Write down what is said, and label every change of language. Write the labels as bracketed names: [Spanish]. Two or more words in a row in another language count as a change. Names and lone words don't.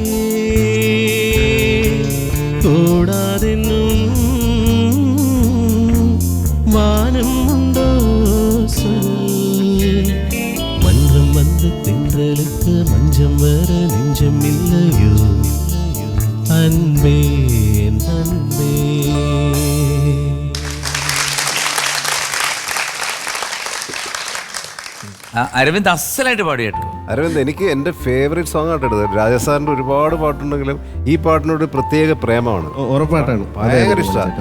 [Tamil] கூடாதென்னும் வானம் உண்டோ சொல் மன்றம் வந்த தென்றலுக்கு மஞ்சம் வர நெஞ்சம் இல்லையோ அன்பே என் அன்பே. [Malayalam] അരവിന്ദ് അസലായിട്ട് പാടി കേട്ടോ. അരവിന്ദ്, എനിക്ക് എൻ്റെ [English] favourite song [Malayalam] ആയിട്ട് എടുത്തത്. രാജസാറിൻ്റെ ഒരുപാട് പാട്ടുണ്ടെങ്കിലും ഈ പാട്ടിനോട് പ്രത്യേക പ്രേമമാണ്. ഉറപ്പായിട്ടാണ് ഭയങ്കര ഇഷ്ടമാണ്.